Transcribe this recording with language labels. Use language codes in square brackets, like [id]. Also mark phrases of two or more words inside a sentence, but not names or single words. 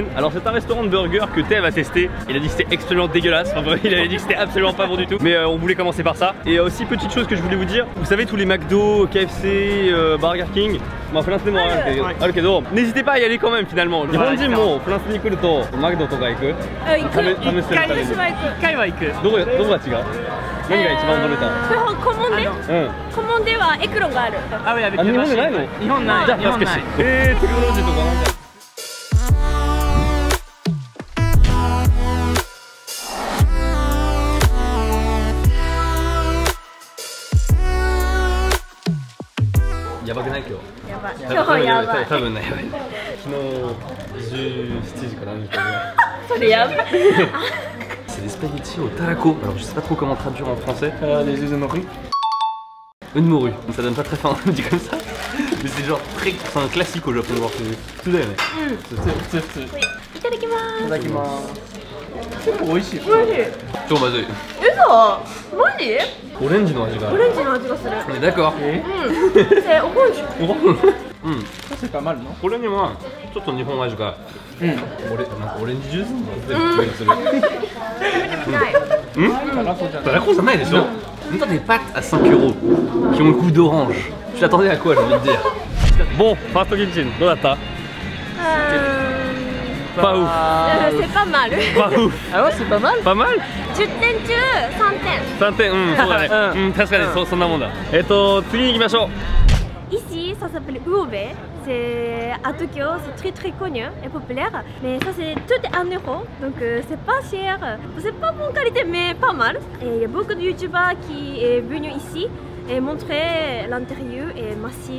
[fr] Alors c'est un restaurant de burger que Tev a testé. Il a dit que c'était extrêmement dégueulasse. Enfin, il avait dit que c'était absolument pas bon du tout. Mais on voulait commencer par ça. Et aussi petite chose que je voulais vous dire. Vous savez tous les McDo, KFC, Burger King. Ok, donc n'hésitez pas à y aller quand même finalement. [ja] 日本人も France に来るとMcDoとか行く？ 1回は行く。どこが違う？何が一番驚いた？コモンデ？コモンデはエクロンがある。あ、日本でないの？日本ない。じゃあ確かに。テクノロジーとかなんか。やばくない今日？やばい。今日やばい。多分ね、やばい。昨日17時から何時かぐらい。それやばい。 [fr] C'est des spaghettis au tarako. Alors je sais pas trop comment traduire en français. Les œufs de morue. Œufs de morue. Ça donne pas très faim, on dit comme ça. Mais c'est genre très, c'est un classique au Japon. Tout d'ailleurs. [ja] いただきます。いただきます。結構美味しい。おいしい。超まずい。嘘？マジ？オレンジの味がある。オレンジの味がする。 [fr] d'accord。 c'est orange。 c'est pas mal non？ [ja] これにはちょっと日本味が。なんかオレンジジュースの味する。たらこじゃないでしょ。 [fr] On a des pâtes à 5 € qui ont le goût d'orange. Je t'attendais à quoi, j'ai envie de dire. Bon, Fast Kitchen, [ja] どうだった？ [fr] Pas ouf. C'est pas mal. Pas ouf. Ah ouais, c'est pas mal. Pas mal? [ja] 10 点中3点。 3点、そうだね。確かにそんなもんだ。次に行きましょう。 [fr] Ici, ça s'appelle Uobe. C'est à Tokyo, c'est très connu et populaire. Mais ça, c'est tout est 1 €, donc c'est pas cher. C'est pas bonne qualité, mais pas mal. Et il y a beaucoup de youtubeurs qui est venu ici et montrer l'intérieur et machine.